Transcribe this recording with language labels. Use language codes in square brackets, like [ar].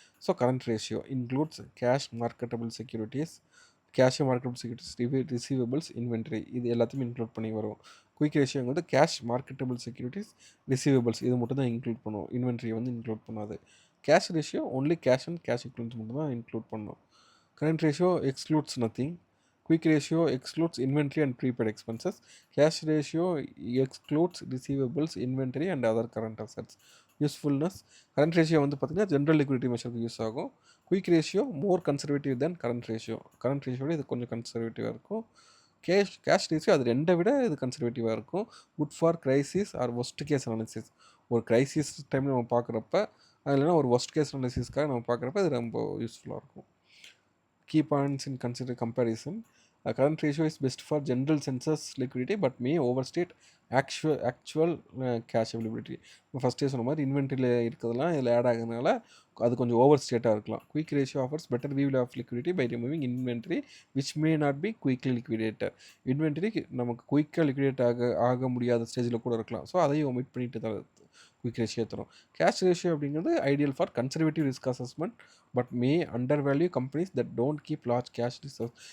[en] so current ratio includes cash marketable securities, marketable securities, receivables, inventory, [ta] இது எல்லாத்தையும் include பண்ணி வரும். குயிக் ரேஷியோ வந்து கேஷ் மார்க்கெட்டபிள் செக்யூரிட்டிஸ், ரிசீவபிள்ஸ் இது மட்டும் தான் இன்க்ளூட் பண்ணும். இன்வென்ட்ரி வந்து இன்க்ளூட் பண்ணாது. Cash ratio only cash and cash equivalence மட்டும் தான் இன்க்ளூட் பண்ணும். [en] Current ratio excludes nothing. Quick ratio excludes inventory and prepaid expenses. Cash ratio excludes receivables, inventory and other current assets. Usefulness. [ta] Current ratio வந்து பார்த்தீங்கன்னா general liquidity மெஷருக்கு use ஆகும். [en] Quick ratio more conservative then current ratio. [ta] Current ரேஷியோட இது கொஞ்சம் கன்சர்வேட்டிவாக இருக்கும். Cash ratio அது ரெண்டை விட இது கன்சர்வேட்டிவாக இருக்கும். [en] Good for crisis or worst case analysis. [ta] ஒரு கிரைசிஸ் டைமில் நம்ம பார்க்குறப்ப இல்லைனா ஒரு ஒஸ்ட் கேஸ் அனாலிசிஸ்க்காக நம்ம பார்க்குறப்ப இது ரொம்ப யூஸ்ஃபுல்லாக இருக்கும். [en] Key points in consider comparison. A current ratio is best for general census liquidity but may overstate actual cash availability. [ta] ஃபஸ்ட்டே சொன்ன மாதிரி இன்வென்ட்ரியில் இருக்கிறதுலாம் இதில் ஆட் ஆகுறதுனால அது கொஞ்சம் ஓவர் ஸ்டேட்டாக இருக்கலாம். [en] Quick ratio offers better view of liquidity by removing inventory which may not be quickly liquidated. [ta] Inventory நமக்கு குயிக்காக லிக்விடேட் ஆக முடியாத ஸ்டேஜில் கூட இருக்கலாம். ஸோ அதையும் ஒமிட் பண்ணிட்டு தான் குயிக் ரேஷியோ தரும். [en] Cash ratio அப்படிங்கிறது ideal for conservative risk assessment but may undervalue companies that don't keep large cash reserves.